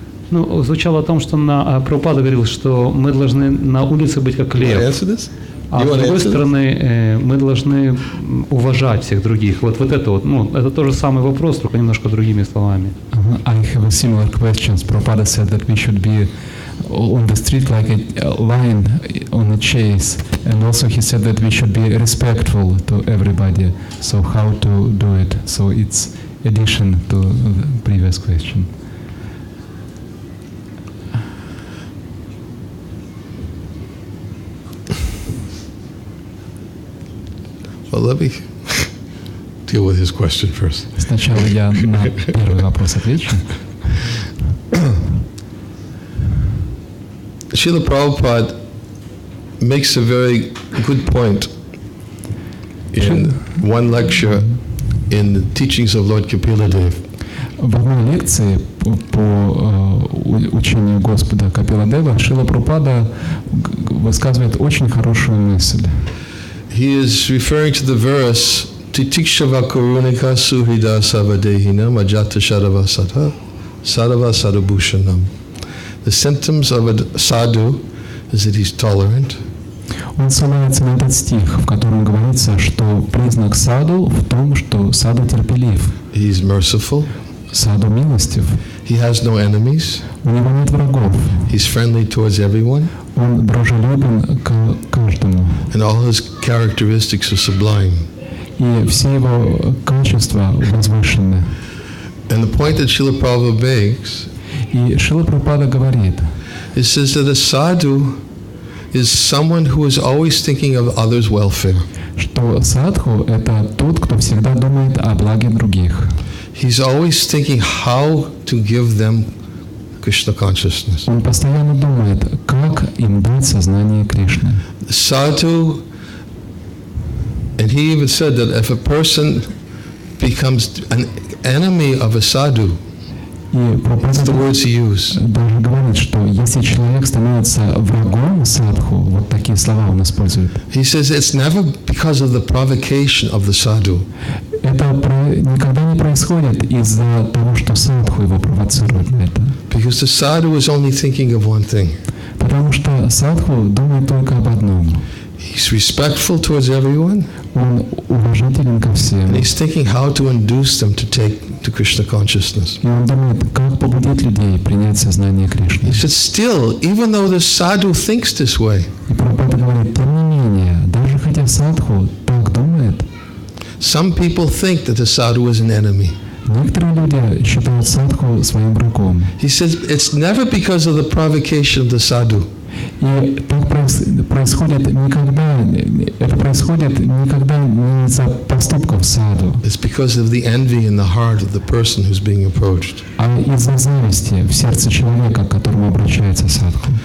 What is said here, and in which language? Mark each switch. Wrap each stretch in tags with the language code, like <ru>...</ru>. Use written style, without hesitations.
<ru>Ну, звучало о том, что Прабхупада говорил, что мы должны на улице быть как лев. А с другой стороны, мы должны уважать всех других. Вот это вот, ну, это тот же самый вопрос, только немножко другими словами.</ru> <en>I have a similar question. Prabhupada said that we should be on the street like a lion on a chase, and also he said that we should be respectful to everybody. So how to do it? So it's addition to the previous question. Well, let me deal with his question first.</en> <ru>Сначала я на первый вопрос отвечу.</ru> <en>Srila Prabhupada makes a very good point in one lecture in the teachings of Lord Kapila-dev.</en> <ru>В одной лекции по учению Господа Капиладева Шрила Прабхупада высказывает очень хорошую мысль.</ru> <en>He is referring to the verse</en> <sa>Titikshava Karunika Suhida Savadehina Majata Shadava Sadha Sadava Sadabhushanam.</sa> <en>The symptoms of a sadhu is that he's tolerant.</en> <ru>Он ссылается на этот стих, в котором говорится, что признак саду в том, что саду терпелив.</ru> <en>He's merciful.</en> <ru>Саду милостив.</ru> <en>He has no enemies.</en> <ru>У него нет врагов.</ru> <en>He's friendly towards everyone.</en> <ru>Он дружелюбен к каждому.</ru> <en>And all his characteristics are sublime.</en> <ru>И все его качества возвышенны.</ru> <en>And the point that Srila Prabhupada makes,</en> <ru>и Шрила Прабхупада говорит,</ru> <en>it says that a sadhu is someone who is always thinking of others' welfare.</en> <ru>Что садху — это тот, кто всегда думает о благе других.</ru> <en>He's always thinking how to give them Krishna consciousness.</en> <ru>Он постоянно думает, как им дать сознание Кришны.</ru> <en>Sadhu, and he even said that if a person becomes an enemy of a sadhu, that's the words he used.</en> <ru>Даже говорит, что если человек становится врагом садху, вот такие слова он использует.</ru> <en>He says it's never because of the provocation of the sadhu.</en> <ru>Это никогда не происходит из-за того, что садху его провоцирует на это.</ru> <en>Because the sadhu is only thinking of one thing.</en> <ru>Потому что садху думает только об одном.</ru> <en>He's respectful towards everyone.</en> <ru>Он уважителен ко всем.</ru> <en>And he's thinking how to induce them to take to Krishna consciousness.</en> <ru>И он думает, как побудить людей принять сознание Кришны.</ru> <en>He said, still, even though the sadhu thinks this way,</en> <ru>и Прабхупада говорит, тем не менее, даже хотя садху так думает,</ru> <en>some people think that the sadhu is an enemy.</en> <ru>Некоторые люди считают садху своим врагом.</ru> <en>He says it's never because of the provocation of the sadhu.</en> <ru>И так происходит никогда, это происходит никогда не из-за поступков саду.</ru> <en>It's because of the envy in the heart of the person who's being approached.</en> <ru>А из-за зависти в сердце человека, к которому обращается садху.</ru>